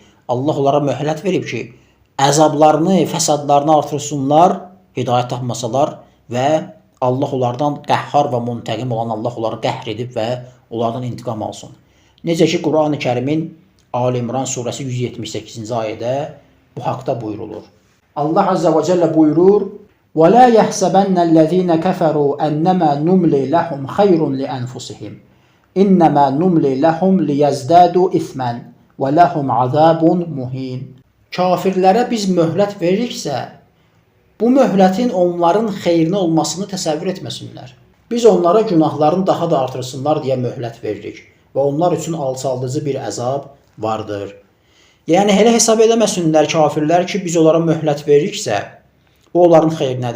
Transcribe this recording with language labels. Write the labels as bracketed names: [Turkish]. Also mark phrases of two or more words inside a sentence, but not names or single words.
[Azerbaijani] Allah onlara möhlət verib ki, əzablarını, fəsadlarını artırsınlar, hidayət tapmasalar və Allah onlardan qəhhar və müntəqim olan Allah onları qəhr edib və onlardan intiqam alsın. Necə ki, Quran-ı Kərimin Ali İmran surəsi 178-ci ayədə bu haqda buyurulur. Allah Azza və Cəllə buyurur: [Arabic] وَلَا يَحْسَبَنَّ الَّذ۪ينَ كَفَرُوا أَنَّمَا نُمْلِي لَهُمْ خَيْرٌ لِأَنْفُسِهِمْ إِنَّمَا نُمْلِي لَهُمْ لِيَزْدَادُوا إِثْمًا وَلَهُمْ عَذَابٌ مُهِينٌ. [Azerbaijani] Kafirlərə biz möhlət veririksə, bu möhlətin onların xeyrinə olmasını təsəvvür etməsinlər. Biz onlara günahlarını daha da artırsınlar deyə möhlət veririk və onlar üçün alçaldıcı bir əzab vardır. Yəni, elə hesab eləməsinlər kafirlər ki, biz onlara möhlət veririksə, bu onların xeyrinədir.